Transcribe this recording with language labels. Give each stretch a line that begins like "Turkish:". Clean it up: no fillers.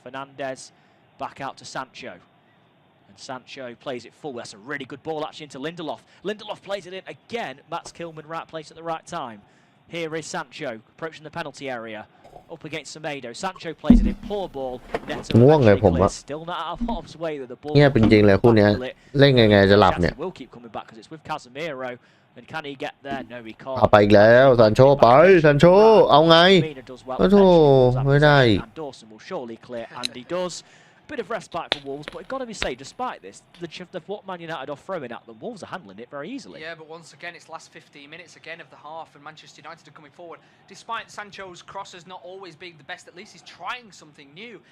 English: Fernandes back out to Sancho. And Sancho plays it full. That's a really good ball, actually, into Lindelof. Lindelof plays it in again. Mats Kilman, right place at the right time. Here is Sancho approaching the penalty area. Up against Semedo. Sancho plays it in. Poor ball. Neto still not out of harm's way with the ball.
Thai: เงียบจริงๆเลยคู่เนี้ยเล่นไงจะหลับเนี่ย
English: Will keep coming back because it's with Casemiro. And can he get there? No, he can't.
Thai: เอาไปอีกแล้วซันโชไปซันโชเอาไงโอ้โหไม่ได้
English: And Dawson will surely clear, and he does. Bit of respite for Wolves, but it's got to be said, despite this, what Man United are throwing at them, Wolves are handling it very easily. Yeah, but once again, it's last 15 minutes again of the half, and Manchester United are coming forward. Despite Sancho's crosses not always being the best, at least he's trying something new.